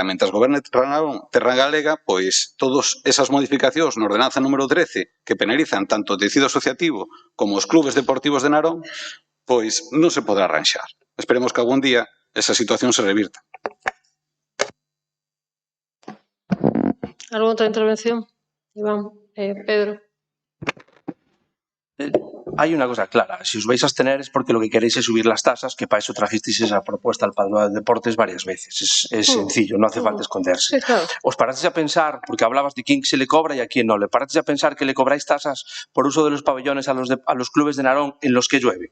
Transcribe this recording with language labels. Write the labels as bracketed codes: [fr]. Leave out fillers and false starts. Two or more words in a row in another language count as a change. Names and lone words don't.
[gl] Mentre goberne Terra Galega, pois todas esas modificacións na ordenanza número 13 que penalizan tanto o tecido asociativo como os clubes deportivos de Narón, pois non se podrá arranxar. Esperemos que algún día esa situación se revirta. ¿Alguna outra intervención? Iván, Pedro. [es] Hay una cosa clara, si os vais a abstener es porque lo que queréis es subir las tasas, que para eso trajisteis esa propuesta al Padrón de Deportes varias veces. Es sencillo, no hace falta esconderse. Sí, claro. Os parasteis a pensar, porque hablabas de quién se le cobra y a quién no, ¿le parasteis a pensar que le cobráis tasas por uso de los pabellones a los clubes de Narón en los que llueve?